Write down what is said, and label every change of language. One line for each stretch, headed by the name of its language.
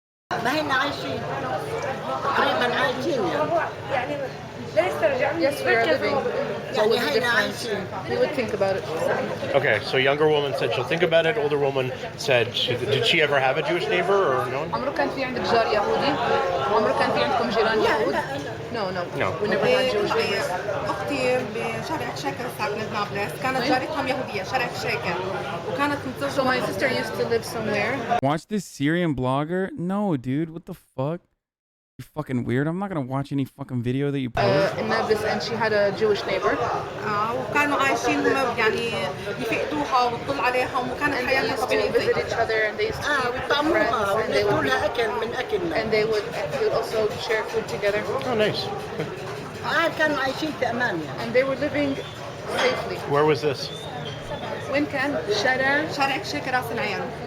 English: Yes, we are living. What was the difference? We would think about it. Okay, so younger woman said she'll think about it. Older woman said, did she ever have a Jewish neighbor or no?
Arabic: عمره كان في عندك جار يهودي؟ عمره كان في عندكم جيران يهود؟ No.
English: We never had Jewish neighbors.
Arabic: أختي بشارع شاكر ساكنة بنابلس كانت جارتهم يهودية شارع شاكر وكانت متزوجة.
English: So my sister used to live somewhere. Watch this Syrian blogger? No, dude. What the fuck? You fucking weird. I'm not gonna watch any fucking video that you post. In Nablus, and she had a Jewish neighbor.
Arabic: وكانوا عايشين يعني يفقدوها وتطل عليهم وكانت حياتها طبيعية.
English: They used to visit each other and they used to be friends and they would also share food together. Oh, nice.
Arabic: كانوا عايشين في أمان.
English: And they were living safely. Where was this?
Arabic: وين كان؟ شارع كشيكة راس العين.